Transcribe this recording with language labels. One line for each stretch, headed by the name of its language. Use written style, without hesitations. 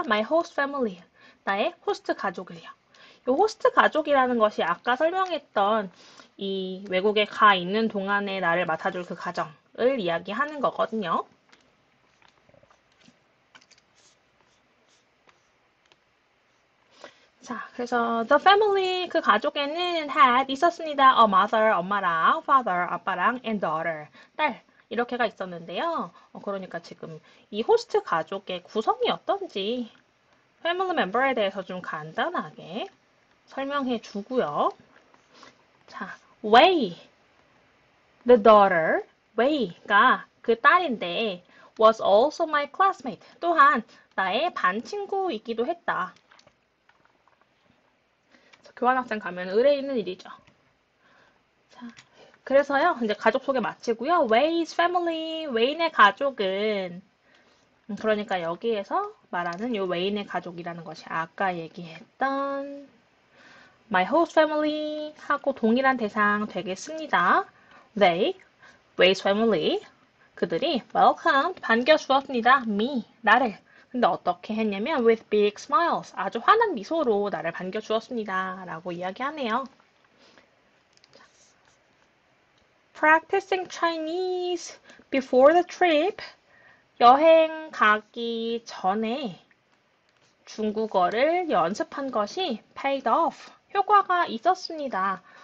English: My host family,
Korean: 나의 호스트 가족을요. 이 호스트 가족이라는 것이 아까 설명했던 이 외국에 가 있는 동안에 나를 맡아줄 그 가정을 이야기하는 거거든요. 자, 그래서 the family, 그 가족에는 had 있었습니다.
English: A mother,
Korean: 엄마랑,
English: father,
Korean: 아빠랑,
English: and daughter,
Korean: 딸. 이렇게가 있었는데요. 그러니까 지금 이 호스트 가족의 구성이 어떤지 패밀리 멤버에 대해서 좀 간단하게 설명해 주고요. 자, Wei,
English: the daughter,
Korean: Wei가 그 딸인데
English: was also my classmate,
Korean: 또한 나의 반 친구이기도 했다. 교환학생 가면 의뢰 있는 일이죠. 자, 그래서요, 이제 가족 소개 마치고요. Wei's family, 웨인의 가족은, 그러니까 여기에서 말하는 요 웨인의 가족이라는 것이 아까 얘기했던 my host family 하고 동일한 대상 되겠습니다. They, Wei's family, 그들이 welcomed, 반겨주었습니다. Me, 나를. 근데 어떻게 했냐면
English: with big smiles,
Korean: 아주 환한 미소로 나를 반겨주었습니다. 라고 이야기하네요.
English: Practicing Chinese before the trip,
Korean: 여행 가기 전에 중국어를 연습한 것이
English: paid off,
Korean: 효과가 있었습니다.